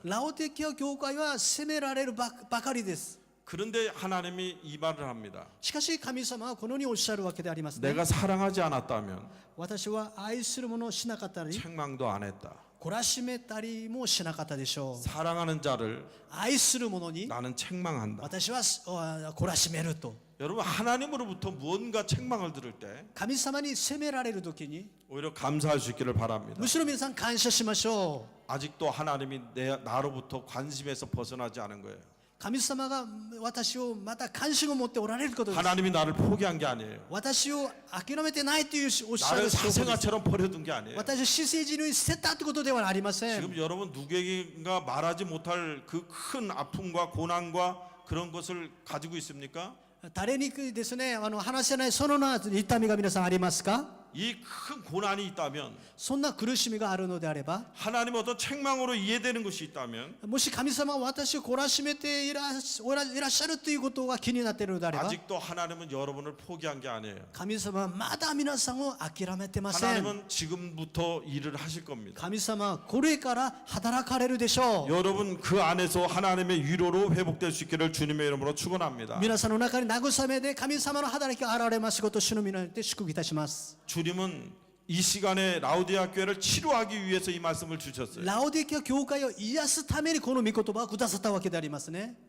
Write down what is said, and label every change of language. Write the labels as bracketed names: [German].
[Japanese] ラオディア教会は責められるばかりです [Korean] 그런데 하나님이 이 말을 합니다. [Japanese] しかし神様はこのようにおっしゃるわけでありますね。 [Korean] 내가 사랑하지 않았다면 [Japanese] 私は愛するものをしなかったり [Korean] 책망도 안 했다. [Japanese] 懲らしめたりもしなかったでしょう。 [Korean] 사랑하는 자를 [Japanese] 愛する者に [Korean] 나는 책망한다. [Japanese] 私は懲らしめると。 [Korean] 여러분 하나님으로부터 무언가 책망을 들을 때 [Japanese] 神様に責められる時に [Korean] 오히려 감사할 수 있기를 바랍니다. [Japanese] むしろ皆さん感謝しましょう。 [Korean] 아직도 하나님이 나로부터 관심에서 벗어나지 않은 거예요. [Japanese] 神様が私をまた関心を持っておられることです。 [Korean] 하나님이 나를 포기한 게 아니에요. [Japanese] 私を諦めてないというおっしゃ [Korean] 나를 [Japanese] る証拠です。 [Korean] 사생아처럼 버려둔 게 아니에요. [Japanese] 私を私生児に捨てたということではありません。 [Korean] 지금 여러분 누구에게가 말하지 못할 그 큰 아픔과 고난과 그런 것을 가지고 있습니까? [Japanese] 誰にですね、話せないそのような痛みが皆さんありますか？ [Korean] 이 큰 고난이 있다면 [Japanese] そんな苦しみがあるのであれば、 [Korean] 하나님 어떤 책망으로 이해되는 것이 있다면 [Japanese] もし神様は私を懲らしめていらっしゃるということが気になっているのであれば、 [Korean] 아직도 하나님은 여러분을 포기한 게 아니에요. [Japanese] 神様はまだ皆さんを諦めてません。 [Korean] 하나님은 지금부터 일을 하실 겁니다. [Japanese] 神様はこれから働かれるでしょう。 [Korean] 여러분 그 안에서 하나님의 위로로 회복될 수 있기를 주님의 이름으로 축원합니다. [Japanese] 皆さんの中に慰めで神様の働きが現れますことを主の皆によって祝福いたします。 [Korean] 주님은 이 시간에 라우디아 교회를 치료하기 위해서 이 말씀을 주셨어요. [Japanese] ラオデキア教会を癒すためにこの御言葉をくださったわけでありますね。